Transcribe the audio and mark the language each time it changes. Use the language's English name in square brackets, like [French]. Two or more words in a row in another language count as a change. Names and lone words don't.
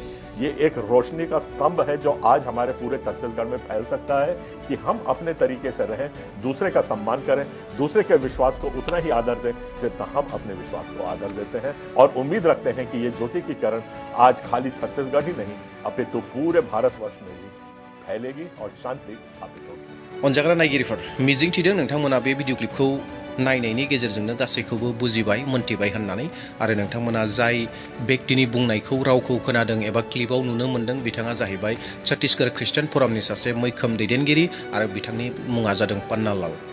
[Hindi] ये एक रोशनी का स्तंभ है जो आज हमारे पूरे छत्तीसगढ़ में फैल सकता है कि हम अपने तरीके से रहें, दूसरे का सम्मान करें, दूसरे के विश्वास को उतना ही आदर दें जितना हम अपने विश्वास को आदर देते हैं। और उम्मीद रखते हैं कि ये ज्योति की किरण आज खाली छत्तीसगढ़ ही नहीं, अपितु पूरे भारतवर्ष में भी फैलेगी और शांति स्थापित होगी। [Bodo] अनजाग्रा नायगिरिफोर, मिजिं थिदों नोंथांमोना बे भिडिअ क्लिपखौ नायनायनि गेजेरजोंनो गासैखौबो बुजिबाय, मोन्थिबाय होननानै, आरो नोंथांमोना जाय व्यक्तिनि बुंनायखौ, रावखौ खोनादों एबा क्लिपाव नुनो मोन्दों, बिथाङा जाहैबाय छत्तीसगढ़ ख्रिस्टान फरामनि सासे मैखोम दैदेनगिरि आरो बिथांनि मुङा जादों पान्नालाल।